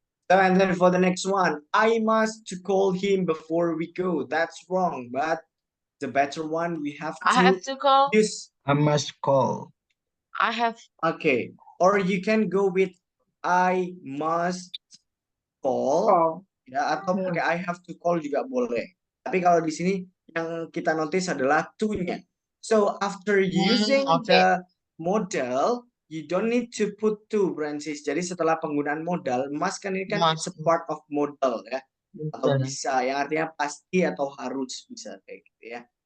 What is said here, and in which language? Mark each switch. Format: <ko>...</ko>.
<en>So and then for the next one, I must to call him before we go. That's wrong, but the better one we have to. I have to call. Use. I must call. I have. Okay, or you can go with I must call.</en> <id>Ya, atau pakai</id> <en>I have to call</en> <id>juga boleh. Tapi kalau di sini yang kita notice adalah to-nya.</id> <en>So after using the modal, you don't need to put to, Francis.</en> <id>Jadi setelah penggunaan modal, must kan ini kan</id> <en>it's a part of modal</en> <id>ya. Atau bisa, yang artinya pasti atau harus, bisa kayak gitu ya.</id>